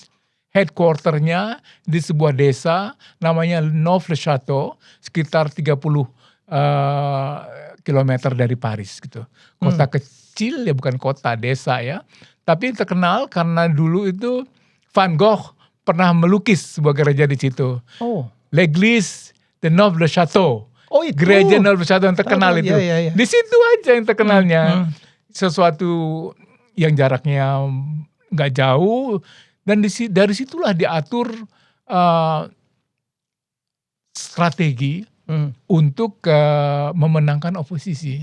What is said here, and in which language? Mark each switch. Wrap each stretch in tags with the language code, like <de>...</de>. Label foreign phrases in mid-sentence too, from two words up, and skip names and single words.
<id>Headquarternya di sebuah desa namanya Neuf-le-Château, sekitar 30 kilometer dari Paris gitu. Kota kecil ya, bukan kota, desa ya. Tapi terkenal karena dulu itu Van Gogh pernah melukis sebuah gereja di situ.</id> <fr>L'Église de Neuf-le-Château.</fr> <id>Gereja Neuf-le-Château yang terkenal itu. Iya. Di situ aja yang terkenalnya. Sesuatu yang jaraknya nggak jauh. Dan dari situlah diatur strategi untuk memenangkan oposisi.</id>